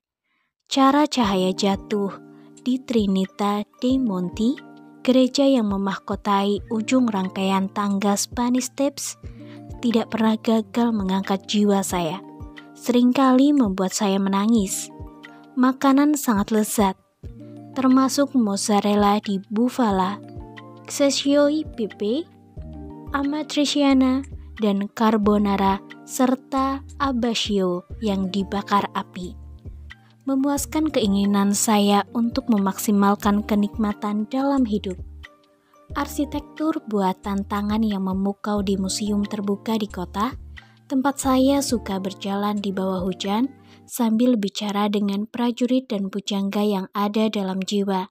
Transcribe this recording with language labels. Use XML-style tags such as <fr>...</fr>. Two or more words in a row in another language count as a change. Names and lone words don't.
<id>Cara cahaya jatuh di Trinita dei Monti, gereja yang memahkotai ujung rangkaian tangga Spanish Steps, tidak pernah gagal mengangkat jiwa saya. Seringkali membuat saya menangis. Makanan sangat lezat, termasuk</id> <it>mozzarella di Bufala, cacio e pepe,</it> <id>amatriciana, dan carbonara, serta abbacio yang dibakar api. Memuaskan keinginan saya untuk memaksimalkan kenikmatan dalam hidup. Arsitektur buatan tangan yang memukau di museum terbuka di kota, tempat saya suka berjalan di bawah hujan sambil bicara dengan prajurit dan pujangga yang ada dalam jiwa.</id>